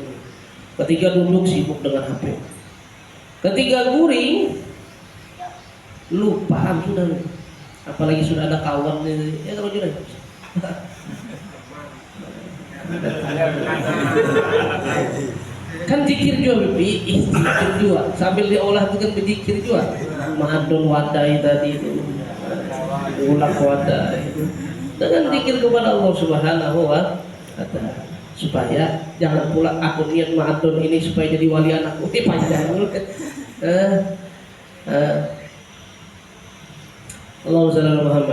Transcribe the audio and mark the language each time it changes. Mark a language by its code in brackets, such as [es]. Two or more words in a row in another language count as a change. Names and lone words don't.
[id] Ketika duduk sibuk dengan HP. Ketika guring lupa sudah. Apalagi sudah ada kawan ya kalau sudah. Kan zikir juga zikir juga sambil diolah itu kan berzikir juga. [bjn] Mahadun wadai tadi itu ulah wadai itu dengan zikir kepada Allah [ar] سبحانه وتعالى [bjn] supaya jangan pula aku niat mahadun ini supaya jadi wali anakku panjang dulu kan. [ar] اللهم صل على محمد.